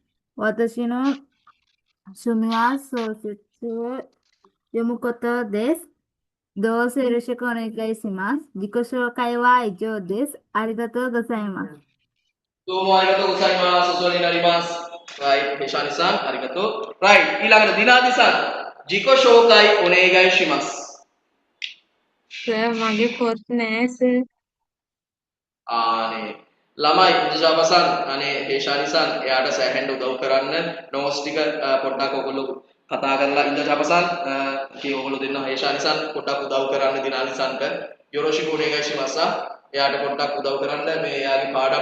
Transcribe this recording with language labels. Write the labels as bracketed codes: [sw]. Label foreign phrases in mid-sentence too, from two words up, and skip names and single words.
[ja] 私の趣味は小説を読むことです。どうぞよろしくお願いします。自己紹介は以上です。ありがとうございます。どうもありがとうございます。お世話になります。right、ヘイシャニさん、ありがとう。right、ඊළඟට දිනාදි さん、自己紹介お願いします。 [si] සර් මගේ පොත් නෑ සර්. ආනේ ළමයි ඉන්දජාපසන් අනේ හේෂානිසන් එයාට සෑහෙන්න උදව් කරන්න නෝස් ටික පොඩ්ඩක් ඔයගොල්ලෝ කතා කරලා ඉන්දජාපසන් කී ඔයගොල්ලෝ දෙන්න හේෂානිසන් පොඩ්ඩක් උදව් කරන්න දිනානිසන්ට [ja] よろしくお願いします [si] එයාට පොඩ්ඩක් උදව් කරන්න මේ එයාගේ පාඩම්